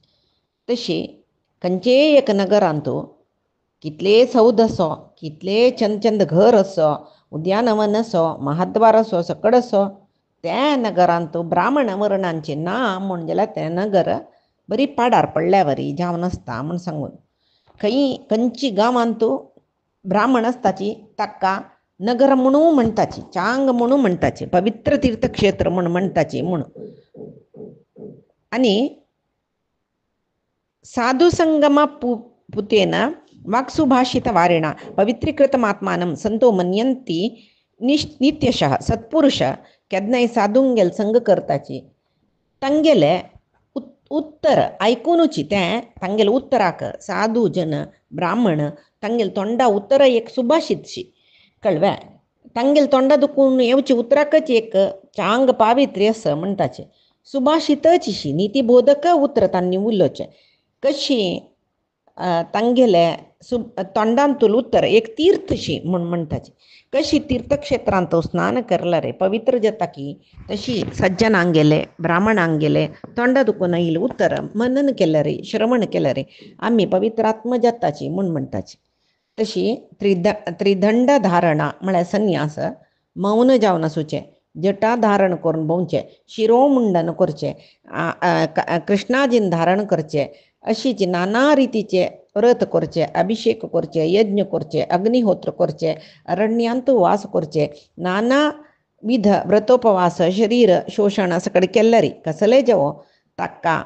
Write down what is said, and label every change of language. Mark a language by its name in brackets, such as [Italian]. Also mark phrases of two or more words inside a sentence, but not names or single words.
[Konkani] तशी खंयचेय एक नगरांत कितले सौध असो कितले चंद घर असो उद्यानवन असो महाद्वार असो सकड असो त्या नगरांत ब्राह्मण वर्णांचे ना म्हूण जाल्यार तें नगर बरी पाडार पडल्या वरी जावन आसता म्हूण सांगून खंयची गांवांत ब्राह्मण आसताची ताका नगर म्हणून म्हणटाची चांग म्हणून म्हणटाची पवित्र तीर्थक्षेत्र म्हूण म्हणटाची म्हूण [Sanskrit] आणि साधुसंगम पुतेन वाक्सुभाषित वारिणा पवित्रीकृतमात्मानं संतो मन्यंती नित्यशः [Konkani] सत्पुरुष केदनाय साधूंगेल संग करताची तांगेले उत्तर ऐकूनची तें तांगेले उत्तराक साधू जन ब्राह्मण तांगेल तोंडा उत्तर एक सुभाषितशी कळव्या तांगेल तोंडा दुखून येवची उतराकच एक चांग पावित्र्य असं म्हणटाचे सुभाषितची नीतिबोधक उतर तांणी उलोवचे कशी तांगेले तोंडांतूल उत्तर एक तीर्थशी म्हूण म्हणटाची कशी तीर्थक्षेत्रांत स्नान करला रे पवित्र जाता की तशी सज्जनांगेले ब्राह्मणांगेले तोंडा दुखून येईल उत्तर मनन केलं रे श्रवण केलं रे आम्ही पवित्रात्म जाताची म्हूण म्हणटाची तशी त्रिदंड धारणा म्हळ्यार संन्यास मौन जावन आसूचे जटा धारण करून भोंवचे शिरोमुंडन करचे कृष्णाजीन धारण करचे अशीच नाना रितीचे व्रत करचे अभिषेक करचे यज्ञ करचे अग्निहोत्र करचे अरण्यांत वास करचे नाना विध व्रतोपवास शरीर शोषण सगळे केल्लरी कसले जेवो ताका